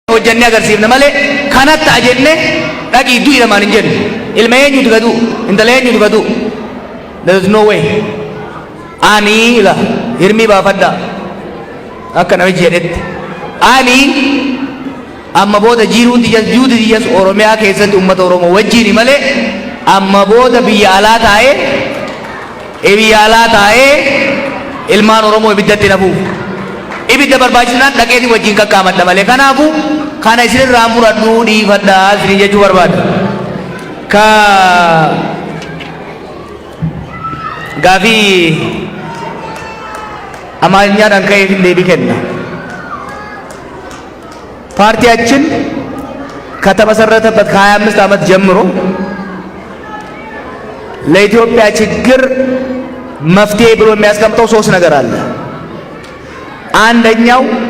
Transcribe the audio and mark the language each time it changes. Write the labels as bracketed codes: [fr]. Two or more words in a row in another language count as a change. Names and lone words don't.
[om] hojjannee agarsiifna malee kanatti ajenne dhaqii du'i lamaan hin jennu. Ilma eenyutu gadu intala eenyutu gadu. [en] There is no way. [om] Ani la hirmii baafadha akka namichi jedhetti. Ani amma booda jiruun diyyas Oromiyaa keessatti uummata Oromoo wajjini malee amma booda biyya alaa taa'ee ilmaan Oromoo ibiddatti nafuuf. Ibidda barbaachisnaan dhaqeetii wajjin qaqqaamadha malee kanaafuu kana isinirraa muradhuu dhiifadhaa isin jechuu barbaada. Ka gaafii [am] amaarኛን ከየት እንደሚከና ፓርቲያችን ከተመሰረተበት ከ25 ዓመት ጀምሮ ለኢትዮጵያ ችግር መፍትሄ ብሎ የሚያስቀምጠው 3 ነገር አለ። አንደኛው